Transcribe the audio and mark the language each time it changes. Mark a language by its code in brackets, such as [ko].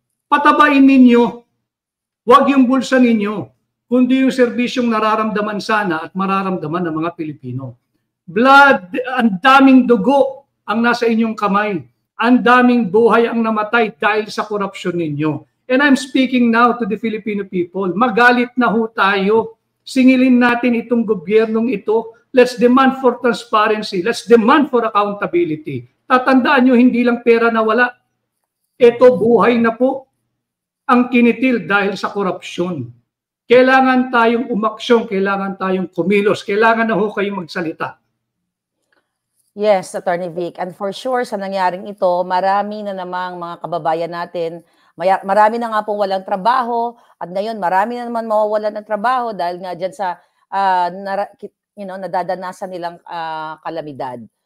[tl] Patabain ninyo, wag yung bulsa ninyo, kundi yung serbisyong nararamdaman sana at mararamdaman ng mga Pilipino. Blood, ang daming dugo ang nasa inyong kamay. Ang daming buhay ang namatay dahil sa korupsyon ninyo. [en] And I'm speaking now to the Filipino people. [tl] Magalit na ho tayo. Singilin natin itong gobyernong ito. [en] Let's demand for transparency. Let's demand for accountability. [tl] Tatandaan nyo, hindi lang pera na wala. Ito, buhay na po ang kinitil dahil sa korupsyon. Kailangan tayong umaksyon, kailangan tayong kumilos, kailangan na ho kayong magsalita. Yes, Attorney Vic. And for sure, sa nangyaring ito, marami na namang mga kababayan natin, marami na nga pong walang trabaho, at ngayon marami na naman mawawalan ng trabaho dahil nga dyan sa nadadanasan nilang kalamidad.